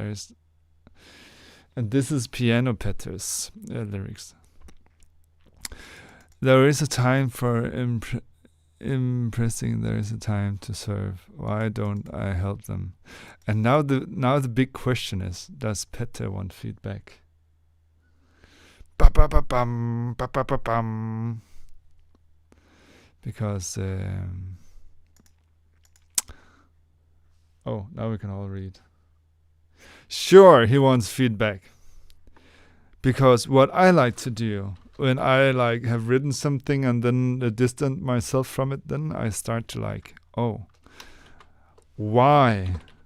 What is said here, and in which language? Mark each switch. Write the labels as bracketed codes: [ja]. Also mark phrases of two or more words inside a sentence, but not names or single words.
[en] And this is Piano Petter's lyrics. There is a time for impressing. There is a time to serve. Why don't I help them? And now the big question is: does Petter want feedback? Ba-ba-ba-bum, ba-ba-ba-bum. Because now we can all read. Sure, he wants feedback. Because what I like to do when I like have written something and then distant myself from it, then I start to like, oh, why?